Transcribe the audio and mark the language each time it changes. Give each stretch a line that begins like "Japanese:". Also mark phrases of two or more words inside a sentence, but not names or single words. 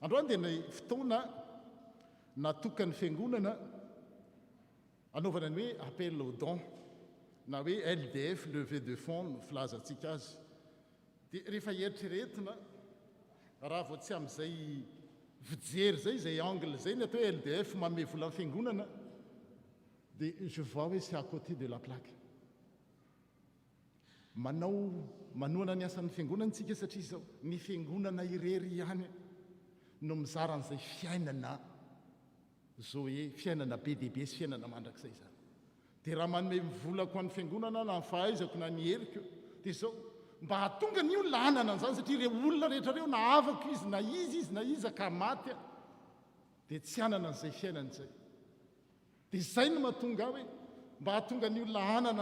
Malagasy: androany dia ny fotoana natokany fiangonana anaovana ny hoe
French: appel au don
Malagasy: na hoe LDF
French: levée de fonds
Malagasy: no filazantsika azy dia rehefa eritreretina raha vao tsy amin'izay fijery zay angle zay ny atao hoe LDF manome vola amin'ny fiangonana dia
French: je vois
Malagasy: hoe
French: c'est à côté de la plaque
Malagasy: manoana ny asan'ny fiangonantsika satria zao ny fiangonana irery ihany no mizaran'izay fiainana zao hoe fiainana be dehibe sy fiainana mandrakizay zany dia raha manome volako an'ny fiangonana na fahaizako na ny heriko dia zao mba hatonga ny olona anana an'izany satria ireo olona rehetra reo na avako izy na iza ka maty dia tsy anana an'izay fiainana izay dia zay no mahatonga hoe mba hatonga ny olona anana